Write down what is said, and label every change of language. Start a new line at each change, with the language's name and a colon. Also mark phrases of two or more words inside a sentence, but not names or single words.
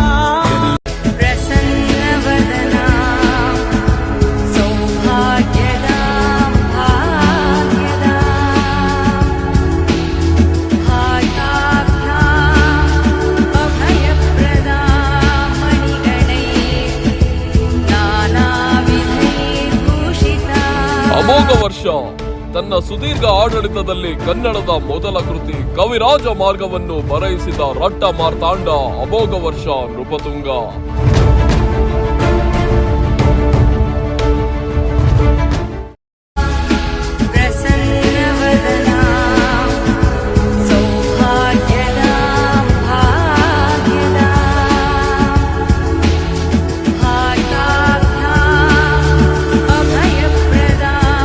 Sanskrit: ప్రసన్నవదనా సౌభాగ్యదా భాగ్యదా భాగ్యాభ్యాం అభయప్రదా మణిగణైః నానావిధైర్భూషితా.
Kannada: ಅಮೋಘ ವರ್ಷ ತನ್ನ ಸುದೀರ್ಘ ಆಡಳಿತದಲ್ಲಿ ಕನ್ನಡದ ಮೊದಲ ಕೃತಿ ಕವಿರಾಜ ಮಾರ್ಗವನ್ನು ಬರೆಯಿಸಿದ ರಟ್ಟ ಮಾರ್ತಾಂಡ ಅಮೋಘ ವರ್ಷ ನೃಪತುಂಗ.
Sanskrit: ప్రసన్నవదనా సౌభాగ్యదా భాగ్యదా భాగ్యాభ్యాం అభయప్రదా